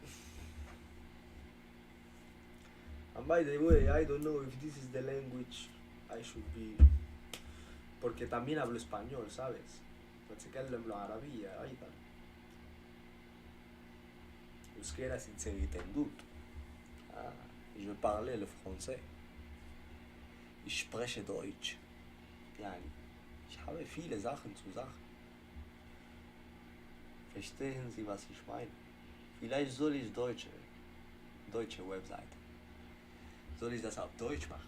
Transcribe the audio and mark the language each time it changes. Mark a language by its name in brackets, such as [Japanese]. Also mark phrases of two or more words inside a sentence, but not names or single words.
[English] And by the way, I don't know if this is the language I should be, [Spanish] porque también hablo español, ¿sabes? [Arabic] بتكلم العربية أيضا. Euskera sincerität gut. [French] Ah, je parle le français. [German] Ich spreche Deutsch. Yani, ich habe viele Sachen zu sagen. Verstehen Sie, was ich meine? Vielleicht soll ich deutsche Webseite. Soll ich das auf Deutsch machen?